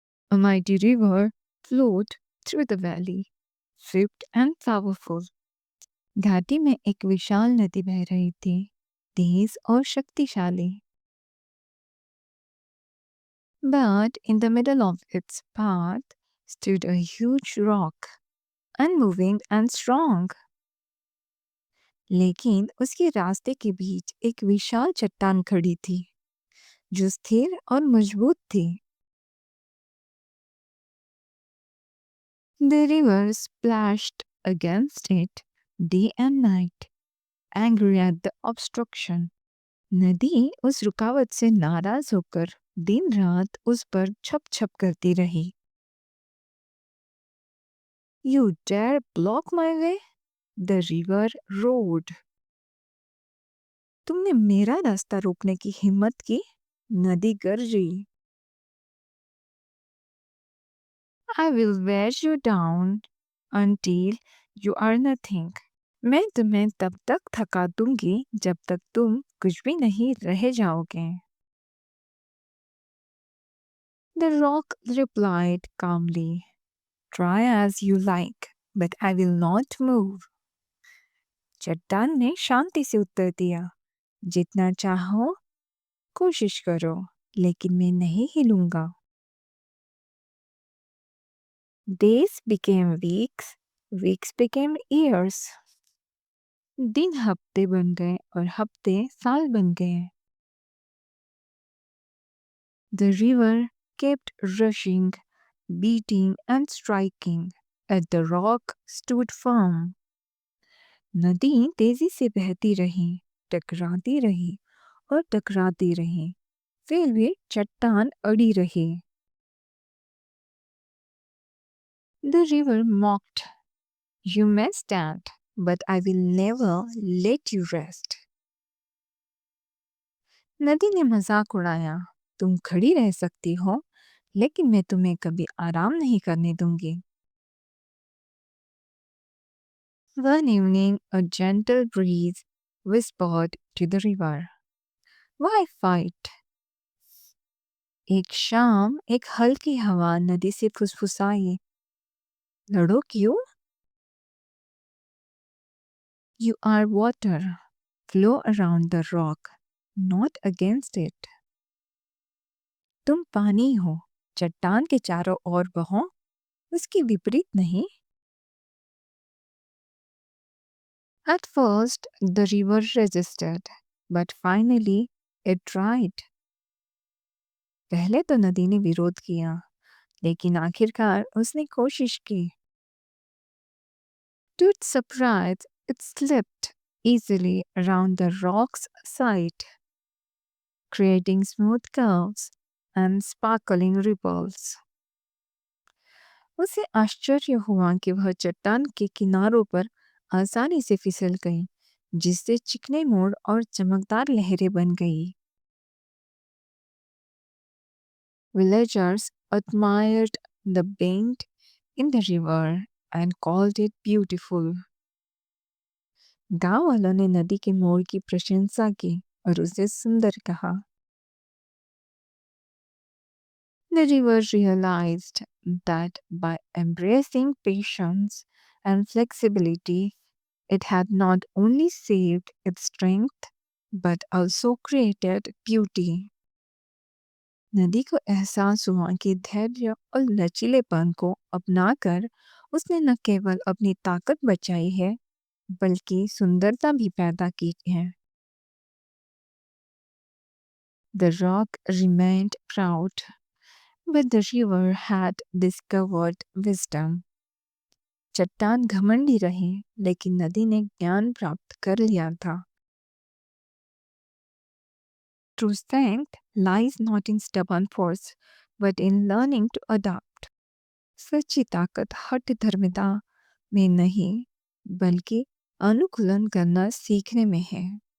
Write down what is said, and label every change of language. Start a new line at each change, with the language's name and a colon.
English: A mighty river flowed through the valley, swift and powerful.
Hindi: घाटी में एक विशाल नदी बह रही थी, तेज और शक्तिशाली.
English: But in the middle of its path stood a huge rock, unmoving and strong.
Hindi: लेकिन उसके रास्ते के बीच एक विशाल चट्टान खड़ी थी, जो स्थिर और मजबूत थी.
English: The river splashed against it day and night, angry at the obstruction.
Hindi: नदी उस रुकावट से नाराज होकर दिन रात उस पर छप छप करती रही.
English: You dare block my way? The river roared.
Hindi: तुमने मेरा रास्ता रोकने की हिम्मत की? नदी गरजी.
English: I will wear you down until you are nothing.
Hindi: मैं तुम्हें तब तक थका दूंगी जब तक तुम कुछ भी नहीं रह जाओगे.
English: The rock replied calmly, try as you like, but I will not move.
Hindi: चट्टान ने शांति से उत्तर दिया, जितना चाहो कोशिश करो, लेकिन मैं नहीं हिलूंगा.
English: Days became weeks, weeks became years.
Hindi: दिन हफ्ते बन गए और हफ्ते साल बन गए.
English: The river kept rushing, beating and striking, but the rock stood firm.
Hindi: नदी तेजी से बहती रही, टकराती रही और टकराती रही, फिर भी चट्टान अड़ी रही.
English: The river mocked, you may stand, but I will never let you rest.
Hindi: नदी ने मजाक उड़ाया, तुम खड़ी रह सकती हो, लेकिन मैं तुम्हें कभी आराम नहीं करने दूंगी.
English: One evening, a gentle breeze whispered to the river, why fight?
Hindi: एक शाम एक हल्की हवा नदी से फुसफुसाई, लड़ो क्यों?
English: You are water, flow around the rock, not against it.
Hindi: तुम पानी हो, चट्टान के चारों ओर बहो, उसके विपरीत नहीं.
English: At first, the river resisted, but finally it tried.
Hindi: पहले तो नदी ने विरोध किया, लेकिन आखिरकार उसने कोशिश की.
English: To its surprise, it slipped easily around the rock's side, creating smooth curves and sparkling ripples.
Hindi: उसे आश्चर्य हुआ कि वह चट्टान के किनारों पर आसानी से फिसल गई, जिससे चिकने मोड़ और चमकदार लहरें बन गई.
English: Villagers admired the bend in the river and called it beautiful.
Hindi: गांव वालों ने नदी के मोड़ की प्रशंसा की और उसे सुंदर कहा.
English: The river realized that by embracing patience and flexibility, it had not only saved its strength but also created beauty.
Hindi: नदी को एहसास हुआ कि धैर्य और लचीलेपन को अपनाकर उसने न केवल अपनी ताकत बचाई है, बल्कि सुंदरता भी पैदा की है.
English: The rock remained proud, but the river had discovered wisdom.
Hindi: चट्टान घमंडी रही, लेकिन नदी ने ज्ञान प्राप्त कर लिया था.
English: True strength lies not in stubborn force, but in learning to adapt.
Hindi: सच्ची ताकत हठ धर्मिता में नहीं, बल्कि अनुकूलन करना सीखने में है.